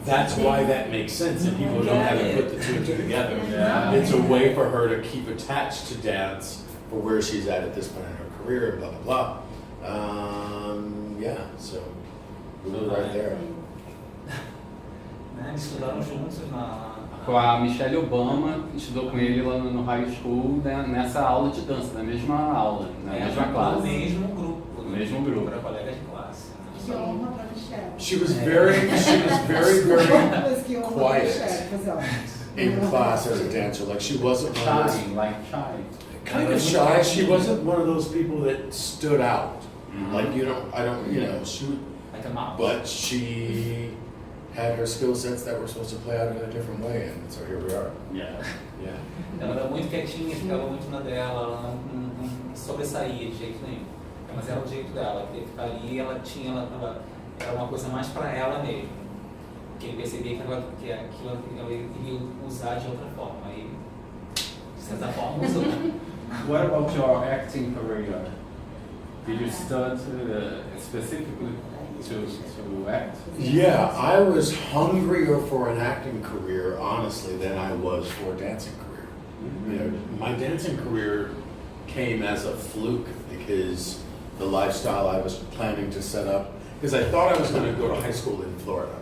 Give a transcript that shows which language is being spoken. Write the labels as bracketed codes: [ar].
[en] That's why that makes sense, and people don't have to put the two together. Yeah. It's a way for her to keep attached to dance for where she's at this point in her career, blah blah blah. Yeah, so we were right there. [pt] Eles estudaram juntos Com a Michelle Obama, estudou com ele lá no high school, né, nessa aula de dança, na mesma aula, na mesma classe. No mesmo grupo. No mesmo grupo. Para colegas de classe. Que honra pra Michelle. [en] She was very quiet in class as a dancer. Like she wasn't one of those, Shy. kind of shy. She wasn't one of those people that stood out. Mhm. Like you know, she would, Like a mouse. but she had her skill sets that were supposed to play out in a different way, and so here we are. Yeah. Yeah. [pt] Ela era muito quietinha, ficava muito na dela, ela não sobressaía de jeito nenhum. Mas era o jeito dela, que ficar ali, ela era uma coisa mais para ela mesmo. Que ele percebia que aquilo ela iria usar de outra forma. Aí, de certa forma, usou. [en] What about your acting career? Did you study specifically to act? Yeah, I was hungrier for an acting career, honestly, than I was for a dancing career. You know, my dancing career came as a fluke because the lifestyle I was planning to set up, because I thought I was going to go to high school in Florida.